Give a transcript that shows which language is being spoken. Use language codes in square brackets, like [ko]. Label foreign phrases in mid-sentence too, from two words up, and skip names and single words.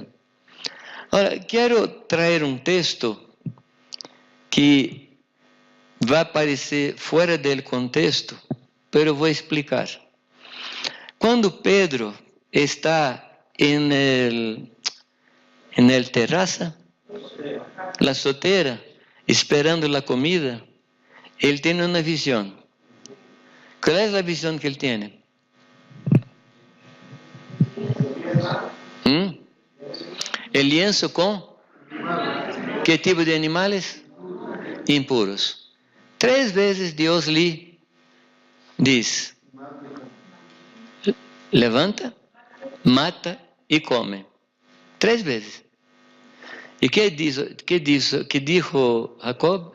[pt] Agora, quero trazer um texto que vai parecer fora do contexto, mas eu vou explicar. Quando Pedro está na terraça, [es] la azotea, esperando a comida, [pt] ele tem uma visão. Qual é a visão que ele tem? [es] El lienzo [pt] com que tipo de animais? Impuros. 3 vezes Deus lhe diz: levanta, mata e come. 3 vezes. E [es] que dijo Jacob?